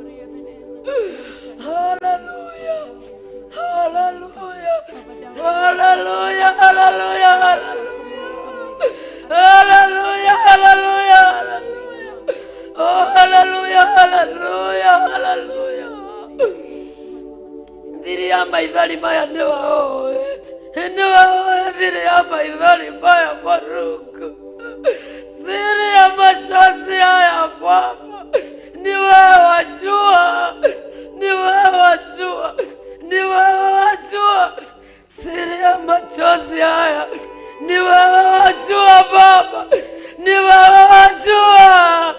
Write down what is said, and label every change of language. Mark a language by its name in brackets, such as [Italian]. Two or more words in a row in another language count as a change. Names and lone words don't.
[Kikuyu] Haleluya, haleluya, haleluya, haleluya, haleluya, haleluya, haleluya. Oh haleluya, haleluya, haleluya. Thiri ya maithori maya nĩ waũĩ, nĩ waũĩ thiri ya maithori maya Mũrungu. [Swahili] Thiri ya machozi haya Baba, ni wewe wajua, ni wewe wajua, ni wewe wajua. Thiri ya machozi haya ni wewe wajua Baba, ni wewe wajua.